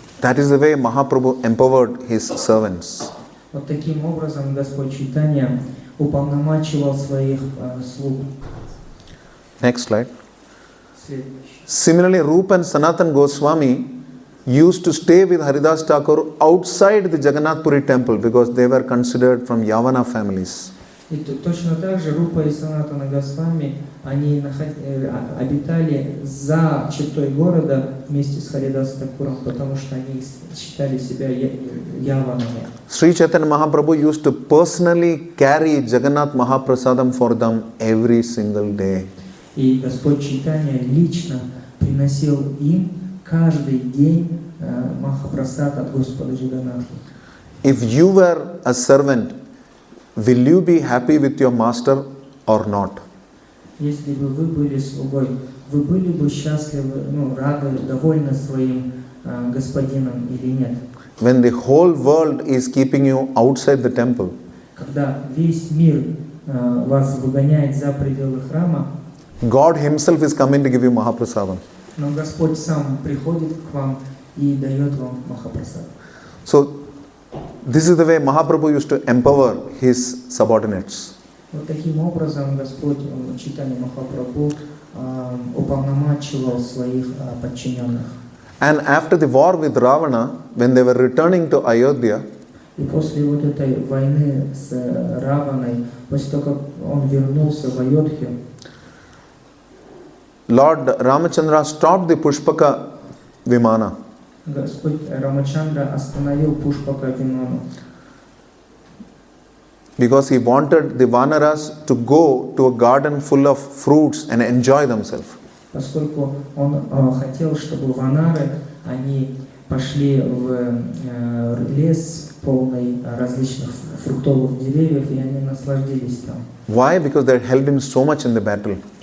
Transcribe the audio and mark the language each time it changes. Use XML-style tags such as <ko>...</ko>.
<en>That is the way Mahaprabhu empowered his servants.</en> <ru>Вот таким образом Господь Чайтанья уполномачивал своих слуг.</ru> <en>Next slide.</en> <ru>Следующий.</ru> <en>Similarly, Rupa and Sanatan Goswami used to stay with Haridas Thakur outside the Jagannath Puri temple because they were considered from Yavana families.</en> <ru>И точно так же Рупа и Санатана Госвами, они обитали за чертой города вместе с Харидас Такуром, потому что они считали себя яванами.</ru> <en>Sri Chaitanya Mahaprabhu used to personally carry Jagannath Mahaprasadam for them every single day.</en> <ru>И Господь Чайтанья лично приносил им каждый день Махапрасад от Господа Джаганатхи.</ru> <en>If you were a servant, will you be happy with your master or not?</en> <ru>Если бы вы были слугой, вы были бы счастливы, рады, довольны своим господином или нет?</ru> <en>When the whole world is keeping you outside the temple,</en> <ru>Когда весь мир вас выгоняет за пределы храма,</ru> <en>God Himself is coming to give you Mahaprasadam.</en> <ru>но Господь сам приходит к вам и дает вам Махапрасад.</ru> <en>So, this is the way Mahaprabhu used to empower his subordinates.</en> <ru>Вот таким образом Господь Чайтанья Махапрабху уполномачивал своих подчиненных.</ru> <en>And after the war with Ravana, when they were returning to Ayodhya,</en> <ru>И после вот этой войны с Раваной, после того, как он вернулся в Айодхью,</ru> <en>Lord Ramachandra stopped the Pushpaka Vimana.</en> <ru>Господь Рамачандра остановил Пушпака Виману,</ru> <en>Because he wanted the Vanaras to go to a garden full of fruits and enjoy themselves.</en> <ru>поскольку он хотел, чтобы ванары, они пошли в лес полный различных фруктовых деревьев, и они насладились там.</ru> <en>Why? Because they helped him so much in the battle.</en>